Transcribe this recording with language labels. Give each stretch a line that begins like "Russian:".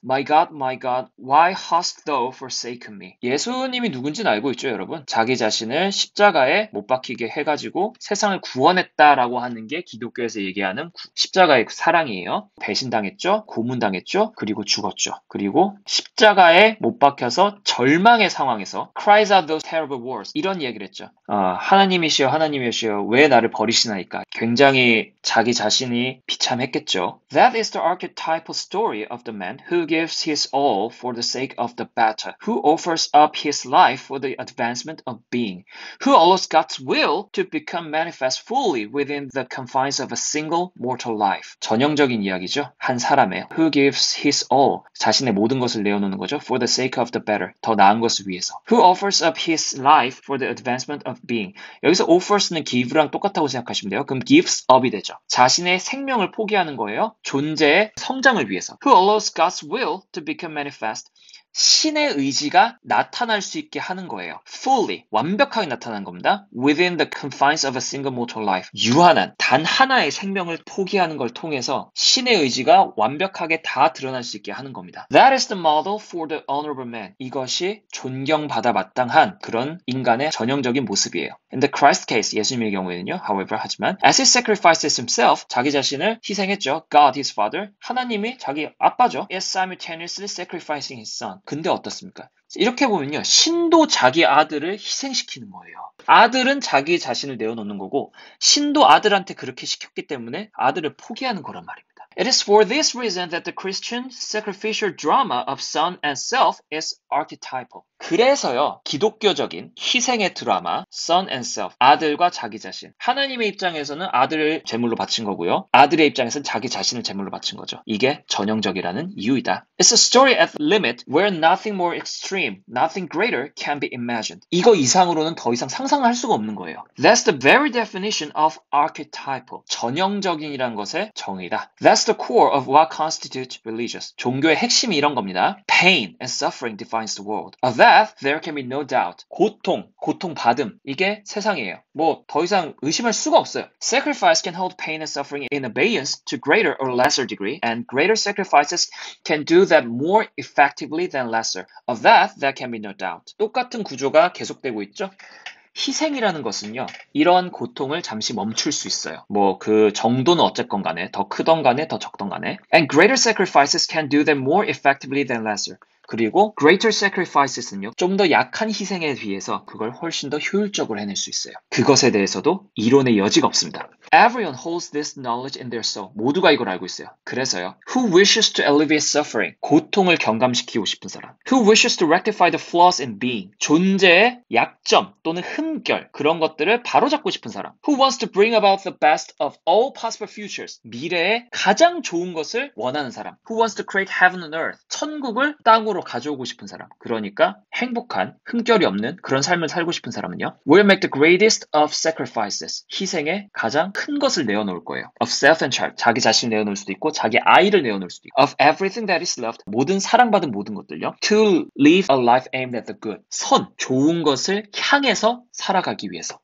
English: My God, why hast thou forsaken me?
Korean: 예수님이 누군지는 알고 있죠, 여러분? 자기 자신을 십자가에 못 박히게 해가지고 세상을 구원했다라고 하는 게 기독교에서 얘기하는 십자가의 사랑이에요. 배신당했죠, 고문당했죠, 그리고 죽었죠. 그리고 십자가에 못 박혀서 절망의 상황에서
English: cries out those terrible words.
Korean: 이런 얘기를 했죠. 하나님이시여, 하나님이시여, 왜 나를 버리시나이까? 굉장히 자기 자신이 비참했겠죠.
English: That is the archetypal story of the man who gives his all for the sake of the better, who offers up his life for the advancement of being, who allows God's will to become manifest fully within the confines of a single mortal life.
Korean: 전형적인 이야기죠. 한 사람의
English: who gives his all,
Korean: 자신의 모든 것을 내어놓는 거죠.
English: For the sake of the better,
Korean: 더 나은 것을 위해서.
English: Who offers up his life for the advancement of being.
Korean: 여기서 offers는 give랑 똑같다고 생각하시면 돼요. 그럼 gives up이 되죠. 자신의 생명을 포기하는 거예요. 존재의 성장을 위해서.
English: Who allows God's will to become manifest.
Korean: 신의 의지가 나타날 수 있게 하는 거예요.
English: Fully,
Korean: 완벽하게 나타난 겁니다.
English: Within the confines of a single mortal life.
Korean: 유한한, 단 하나의 생명을 포기하는 걸 통해서 신의 의지가 완벽하게 다 드러날 수 있게 하는 겁니다.
English: That is the model for the honorable man.
Korean: 이것이 존경받아 마땅한 그런 인간의 전형적인 모습이에요.
English: In the Christ case,
Korean: 예수님의 경우에는요.
English: However,
Korean: 하지만
English: as he sacrifices himself,
Korean: 자기 자신을 희생했죠.
English: God, his father,
Korean: 하나님이 자기 아빠죠.
English: is simultaneously sacrificing his son.
Korean: 근데 어떻습니까? 이렇게 보면요. 신도 자기 아들을 희생시키는 거예요. 아들은 자기 자신을 내어놓는 거고 신도 아들한테 그렇게 시켰기 때문에 아들을 포기하는 거란 말입니다.
English: It is for this reason that the Christian sacrificial drama of son and self is archetypal.
Korean: 그래서요, 기독교적인 희생의 드라마,
English: son and self,
Korean: 아들과 자기 자신. 하나님의 입장에서는 아들을 제물로 바친 거고요. 아들의 입장에서는 자기 자신을 제물로 바친 거죠. 이게 전형적이라는 이유이다.
English: It's a story at the limit where nothing more extreme, nothing greater can be imagined.
Korean: 이거 이상으로는 더 이상 상상할 수가 없는 거예요.
English: That's the very definition of archetypal.
Korean: 전형적인이라는 것의 정의다.
English: That's the core of what constitutes religious.
Korean: 종교의 핵심이 이런 겁니다.
English: Pain and suffering defines the world. Of that, there can be no doubt.
Korean: 고통받음. 이게 세상이에요. 더 이상 의심할 수가 없어요.
English: Sacrifice can hold pain and suffering in abeyance to greater or lesser degree, and greater sacrifices can do that more effectively than lesser. Of that, there can be no doubt.
Korean: 똑같은 구조가 계속되고 있죠. 희생이라는 것은요, 이런 고통을 잠시 멈출 수 있어요. 그 정도는 어쨌건 간에, 더 크던 간에, 더 적던 간에.
English: And greater sacrifices can do them more effectively than lesser.
Korean: 그리고
English: greater sacrifices
Korean: 는요, 좀 더 약한 희생에 비해서 그걸 훨씬 더 효율적으로 해낼 수 있어요. 그것에 대해서도 이론의 여지가 없습니다.
English: Everyone holds this knowledge in their soul.
Korean: 모두가 이걸 알고 있어요. 그래서요,
English: who wishes to alleviate suffering?
Korean: 고통을 경감시키고 싶은 사람.
English: Who wishes to rectify the flaws in being?
Korean: 존재의 약점 또는 흠결, 그런 것들을 바로잡고 싶은 사람.
English: Who wants to bring about the best of all possible futures?
Korean: 미래의 가장 좋은 것을 원하는 사람.
English: Who wants to create heaven and earth?
Korean: 천국을 땅으로 가져오고 싶은 사람. 그러니까 행복한, 흠결이 없는 그런 삶을 살고 싶은 사람은요,
English: will make the greatest of sacrifices.
Korean: 희생의 가장 큰 것을 내어놓을 거예요.
English: Of self and child.
Korean: 자기 자신을 내어놓을 수도 있고 자기 아이를 내어놓을 수도 있고.
English: Of everything that is loved.
Korean: 모든 사랑받은 모든 것들요.
English: To live a life aimed at the good.
Korean: 좋은 것을 향해서 살아가기 위해서.